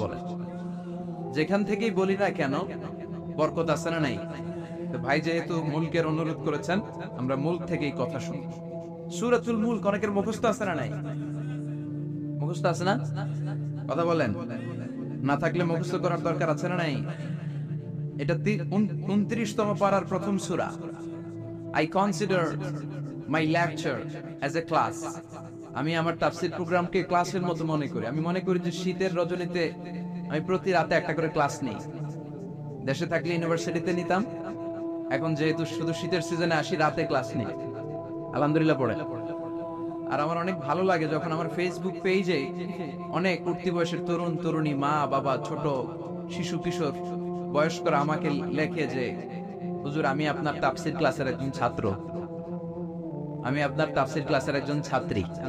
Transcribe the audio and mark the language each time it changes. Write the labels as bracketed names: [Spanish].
[Bangla] বলেন, যেখান থেকেই বলি না কেন বরকত আছে না নাই? তো ভাই যেহেতু মুলকের অনুরোধ করেছেন, আমরা মুলক থেকেই কথা শুনব। সূরাতুল মুলক অনেকের মুখস্থ আছে না নাই? মুখস্থ আছে না? কথা বলেন। না থাকলে মুখস্থ করার দরকার আছে না নাই? এটা 29তম পারার প্রথম সূরা। [English] I consider my lecture as a class. [Bangla] আমি আমার তাফসীর প্রোগ্রামকে ক্লাসের মতো মনে করি। আমি মনে করি যে শীতের রজনীতে আমি প্রতি রাতে একটা করে ক্লাস নেই। দেশে থাকলে ইউনিভার্সিটিতে নিতাম, এখন যেহেতু শুধু শীতের সিজনে আসি, রাতে ক্লাস নেই। আলহামদুলিল্লাহ পড়ে। আর আমার অনেক ভালো লাগে যখন আমার ফেসবুক পেজে অনেক উঠতি বয়সের তরুণ তরুণী, মা বাবা, ছোট শিশু কিশোর বয়স্করা আমাকে লেখে যে হুজুর আমি আপনার তাফসীর ক্লাসের একজন ছাত্র, আমি আপনার তাফসীর ক্লাসের একজন ছাত্রী।